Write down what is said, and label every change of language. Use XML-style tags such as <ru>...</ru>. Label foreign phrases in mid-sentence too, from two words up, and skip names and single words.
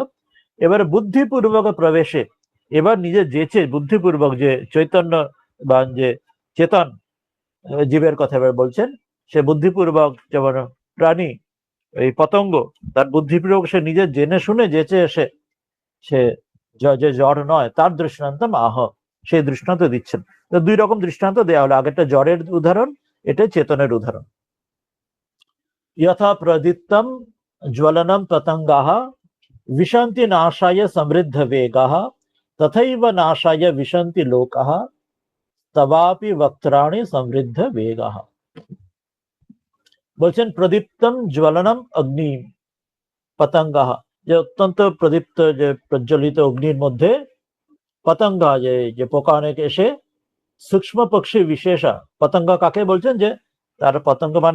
<bn>এবার বুদ্ধিপূর্বক প্রবেশে, এবার নিজে যেচে বুদ্ধিপূর্বক, যে চৈতন্য বা যে চেতন জীবের কথা এবার বলছেন, সে বুদ্ধিপূর্বক যেমন প্রাণী এই পতঙ্গ, তার বুদ্ধিপূর্বক সে নিজে জেনে শুনে যেচে এসে সে যে জড় নয় তার দৃষ্টান্ত আহ, সেই দৃষ্টান্ত দিচ্ছেন। তো দুই রকম দৃষ্টান্ত দেওয়া হলো, আগেরটা জড়ের উদাহরণ, এটা চেতনের উদাহরণ।</bn> <sa>यथा प्रदीप्तम ज्वलनम पतंगाः विशन्ति नाशाय समृद्ध वेगाः तथैव नाशाय विशन्ति लोकाः तवापि वक्त्राणि समृद्ध वेगाः।</sa> <bn>বলছেন</bn> <sa>প্রদীপ্তম জ্বলনম অগ্নি পতঙ্গাः,</sa> <bn>যে অত্যন্ত প্রদীপ্ত যে প্রজ্বলিত অগ্নির মধ্যে পতঙ্গা, যে পোকা অনেক এসে সূক্ষ্ম পক্ষী বিশেষা, পতঙ্গ কাকে বলছেন, যে তার পতঙ্গ মানে</bn>